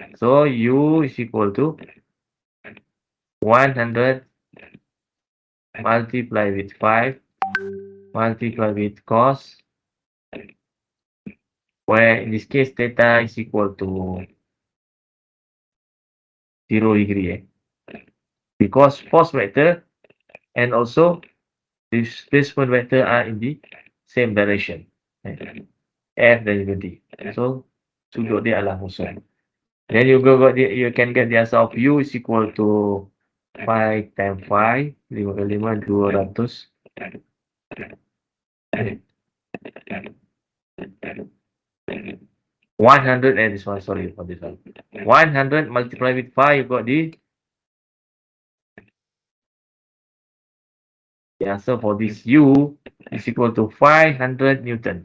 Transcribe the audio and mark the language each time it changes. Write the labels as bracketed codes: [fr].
[en] So U is equal to 100 multiplied with 5 multiplied with cos, where in this case theta is equal to 0 degree. Because force vector and also displacement vector are in the same direction. [ms] F dan juga D. So sudut dia adalah kosong. [en] Then you can get the answer of U is equal to 5 times 5, [ms] 5 kali 5, [en] 200. 100 and this one, sorry for this one. 100 multiplied with 5, you got the answer for this U is equal to 500 Newton.